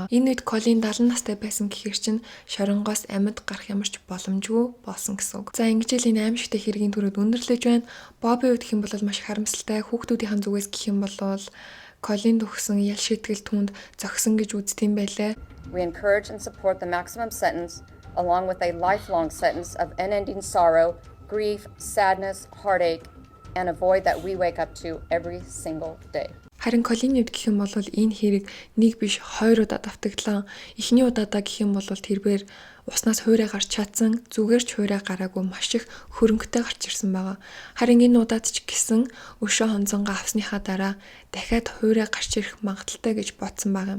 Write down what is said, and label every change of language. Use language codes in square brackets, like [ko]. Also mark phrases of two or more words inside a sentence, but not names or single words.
[mn] Энэ үед Колин 70 настай байсан гэхээр чинь шоронгоос амьд гарах ямар ч боломжгүй болсон гэсэн үг. За ингэж л энэ аимшигтай хэргийн түрүүд өндөрлөж байна. Бобби үед гэх юм бол маш харамсалтай хүүхдүүдийн зүгээс гэх юм бол Колинд өгсөн ял шийтгэл түнд зогсон гэж үздэм байлаа. [en] We encourage and support the maximum sentence along with a lifelong sentence of unending sorrow, grief, sadness, heartache, and a void that we wake up to every single day. [mn] Харин Колины үед гэх юм бол энэ хэрэг нэг биш 2 удаа давтагдлаа. Эхний удаадаа гэх юм бол тэрээр уснаас хуурай гарч чадсан, зүгээр ч хуурай гараагүй маш их хөрөнгөтэй гарч ирсэн байгаа. Харин энэ удаад ч гэсэн өшөө хонцонгаа авсныхаа дараа дахиад хуурай гарч ирэх магадaltaй гэж бодсон байгаа юм.